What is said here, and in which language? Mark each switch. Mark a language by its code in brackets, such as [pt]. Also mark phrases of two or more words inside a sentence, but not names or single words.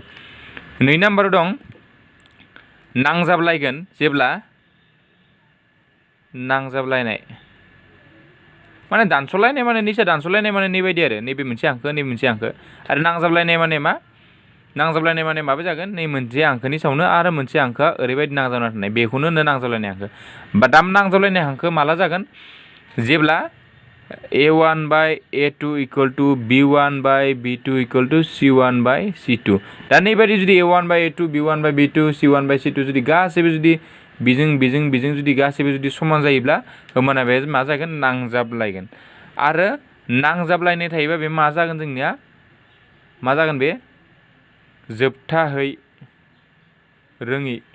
[brx] 2 नाम्बाराव दं नांजाबलायगोन जेब्ला नांजाबलायनाय माने दानस'लायनाय माने निसा दानस'लायनाय माने नैबायदि आरो नैबे मोनसे हांखो नैबे मोनसे हांखो आरो नांजाबलायनाय माने मा नांजाबलायनाय माने माबा जागोन नै मोनसे हांखोनि सायावनो आरो मोनसे हांखोआ ओरैबायदि नांजाबना थानाय बेखौनो होनो नांजाबलायनाय हांखो बा दाम नांजाबलायनाय हांखो माला जागोन जेब्ला [en] a1 by a2 equal to b1 by b2 equal to c1 by c2 [brx] दा नैबायदि जुदि [en] a1 by a2 b1 by b2 c1 by c2 [brx] जुदि गासैबो जुदि बिजों जुदि गासैबो जुदि समान जायोब्ला होमबाना बे मा जागोन नांजाबलायगोन आरो नांजाबलायनाय थायोबा बे मा जागोन जोंनिया मा जागोन बे जोबथाहै रोङि